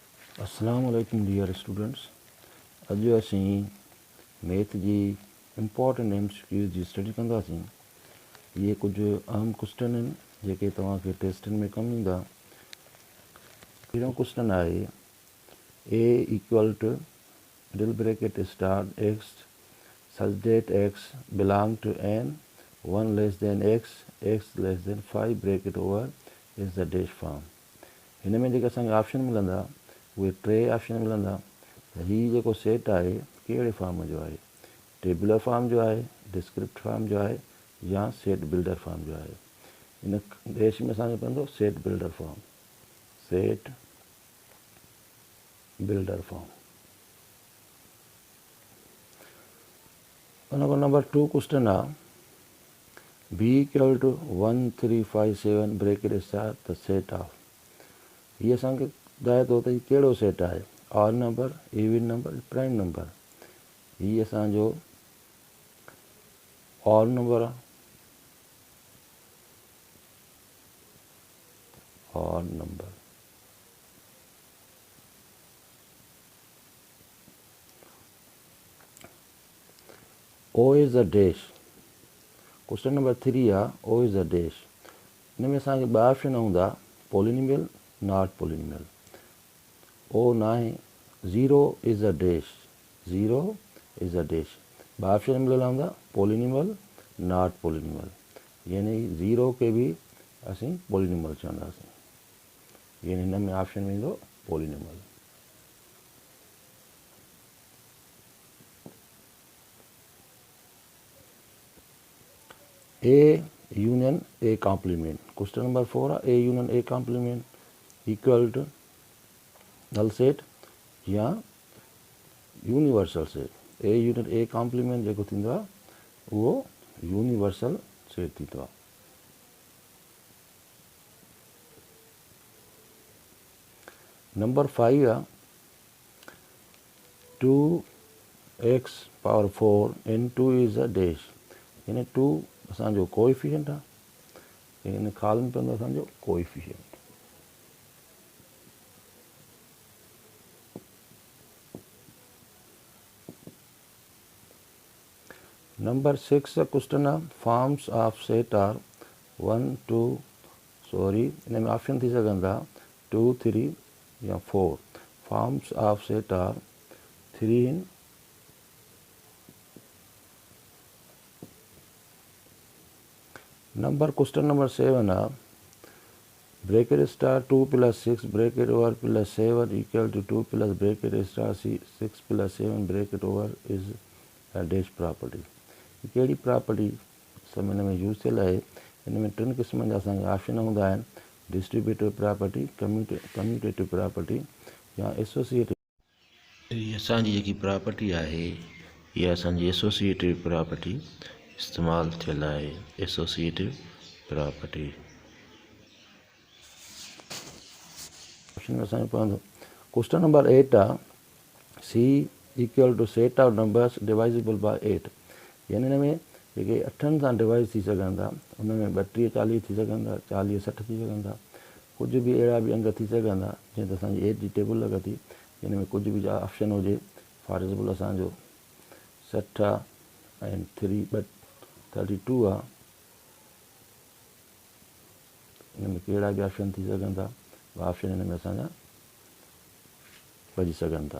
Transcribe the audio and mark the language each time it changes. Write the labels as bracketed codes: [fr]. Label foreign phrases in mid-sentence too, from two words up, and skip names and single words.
[ar] السلام عليكم [en] dear students. [sd] अॼु असीं मैथ जी [en] important MCQs [sd] जी स्टडी कंदासीं। इहे कुझु अहम क्वेश्चन आहिनि जेके तव्हांखे टेस्टनि में कमु ईंदा। [en] पहिरियों क्वेश्चन आहे A equal to middle bracket start x such that x belong to n 1 less than x less than 5 bracket over is the dash form. [sd] हिन में जेके असांखे ऑप्शन मिलंदा उहे टे ऑप्शन मिलंदा त हीउ जेको सेट आहे कहिड़े फॉर्म जो आहे, [en] tabular form [sd] जो आहे, [en] descript form [sd] जो आहे या [en] set builder form [sd] जो आहे। इन देश में असांखे पवंदो [en] set builder form, set builder form. [sd] उन खां [en] number 2 question आहे B equal to 1 3 5 7 bracket star the set of. [sd] हीअ असांखे ॿुधाए थो त हीउ कहिड़ो सेट आहे, [en] odd number, even number, prime number. [sd] हीउ असांजो [en] odd number [sd] आहे, [en] odd number. O is the dash. question number 3 आहे O is the dash. [sd] हिन में असांखे ॿ ऑप्शन हूंदा, [en] polynomial, not polynomial. [sd] ओ ना आहे, [en] zero is a dash, zero is a dash, ज़ीरो इज़ अ डैश। [sd] ॿ ऑप्शन मिलियल हूंदा, [en] polynomial, not polynomial. [sd] यानी ज़ीरो खे बि असीं पॉलिनोमियल चवंदासीं। यानी हिन में ऑप्शन में ईंदो पॉलिनोमियल। [en] A union A complement. question number 4 आहे A union A complement equal to null set या universal set. A union A complement [sd] जेको थींदो आहे उहो [en] universal set [sd] थींदो आहे। [en] नंबर 5 आहे 2x power 4 into is a dash. [sd] यानी 2 असांजो कोएफिशिएंट आहे, हिन कॉलम में पवंदो असांजो कोएफिशिएंट। [en] number 6 question आहे forms of set are 1 2 sorry [sd] हिन में ऑप्शन थी सघनि था 2 3 या 4। [en] forms of set are 3 in number question number 7 आहे bracket star 2 + 6 bracket over + 7 equal to 2 + bracket star 6 + 7 bracket over is a dash property. [sd] कहिड़ी प्रॉपर्टी सब हिन में यूज़ थियल आहे। हिन में 3 क़िस्मनि जा असांखे ऑप्शन हूंदा आहिनि, [en] distributive property, commutative property या एसोसिएटिव। [sd] हीअ असांजी जेकी प्रॉपर्टी आहे इहा असांजी [en] associative property [sd] इस्तेमालु थियल आहे, [en] associative property. [sd] ऑप्शन में असांजो पवंदो [en] question number 8 आहे C equal to set of numbers divisible by 8. [sd] यानी हिन में जेके 8 सां डिवाइड थी सघनि था उन में 32 40 थी सघनि था, 40 60 थी सघनि था। कुझु बि अहिड़ा बि अंग थी सघनि था जीअं त असांजी 8 जी टेबल लॻे थी, हिन में कुझु बि ऑप्शन हुजे। [en] for example [sd] असांजो 60 आहे ऐं 32 आहे, हिन में कहिड़ा बि ऑप्शन थी सघनि था, ऑप्शन हिन में असांजा भॼी सघनि था।